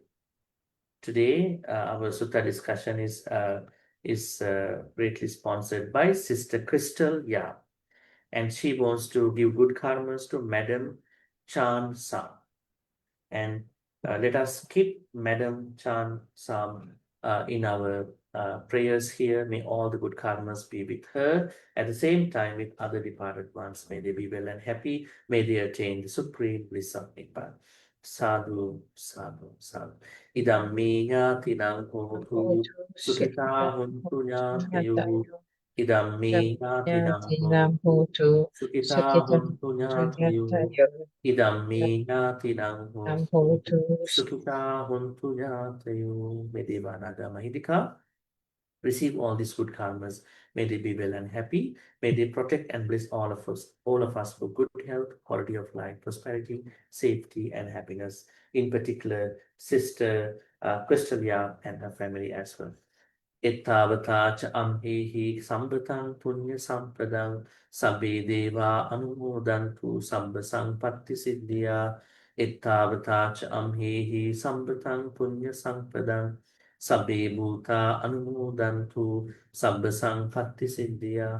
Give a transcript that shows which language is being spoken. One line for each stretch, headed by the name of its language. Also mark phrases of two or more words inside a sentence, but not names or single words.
English: Today, our Sutta discussion is greatly sponsored by Sister Crystal Yap, and she wants to give good karmas to Madam Chan Sam. And let us keep Madam Chan Sam in our prayers here. May all the good karmas be with her. At the same time, with other departed ones, may they be well and happy. May they attain the supreme bliss of Nibbana.
Pali: Sadhu, sadhu, sadhu. Idam me yatinam hotu sukita huntu nyateyu. Idam me yatinam hotu sukita huntu nyateyu. Idam me yatinam hotu sukita huntu nyateyu.
English: May Devanaga Mahidika receive all these good karmas. May they be well and happy. May they protect and bless all of us for good health, quality of life, prosperity, safety, and happiness. In particular, Sister Crystalia and her family as well.
Pali: Ettavata cha amhehi sambatang punya sampadang sabbe deva anumodantu sabba sampatti siddhya. Ettavata cha amhehi sambatang punya sampadang sabbe bhuta anumodantu sabba sampatti siddhya.